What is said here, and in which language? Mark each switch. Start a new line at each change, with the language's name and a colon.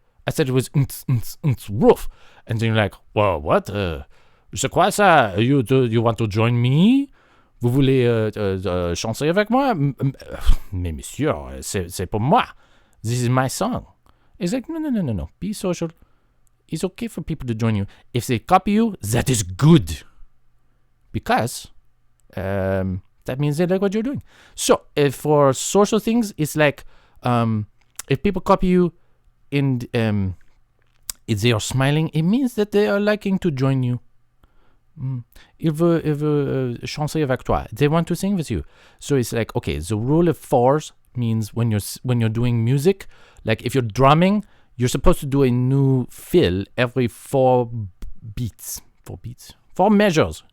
English: I said it was woof. And then you're like, well, what?
French: C'est quoi ça?
English: You want to join me?
French: Vous voulez chanter avec moi? Mais monsieur, c'est pour moi.
English: This is my song. It's like, no. Be social. It's okay for people to join you. If they copy you, that is good. Because that means they like what you're doing. So for social things, it's like if people copy you and if they are smiling, it means that they are liking to join you.
French: Ils veulent chanter avec toi.
English: They want to sing with you. So it's like, okay, the rule of 4s means when you're doing music, like if you're drumming, you're supposed to do a new fill every 4 beats. 4 measures.